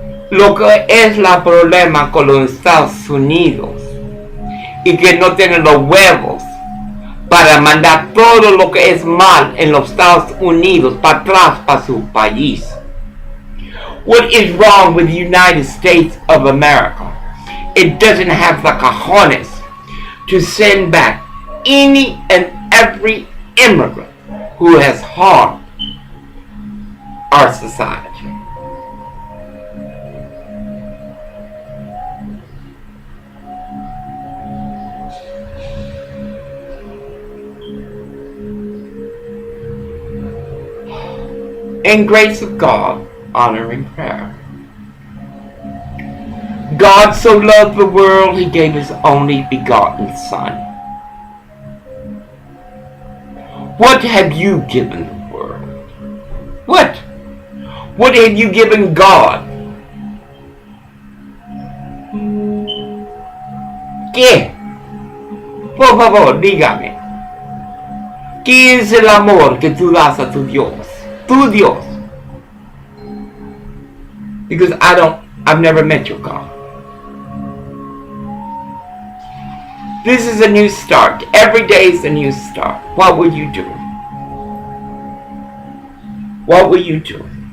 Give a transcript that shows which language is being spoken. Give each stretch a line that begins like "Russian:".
Spanish: Lo que es la problema con los Estados Unidos y que no tienen los huevos para mandar todo lo que es mal en los Estados Unidos para atrás para su país.
English: What is wrong with the United States of America? It doesn't have the cojones to send back any and every immigrant who has harmed our society. In grace of God, honoring prayer. God so loved the world, he gave his only begotten Son. What have you given the world? What? What have you given God?
Spanish: ¿Qué? Por favor, dígame. ¿Qué es el amor que tú das a tu Dios? Tu Dios.
English: Because I've never met your God. This is a new start. Every day is a new start. What will you do? What will you do?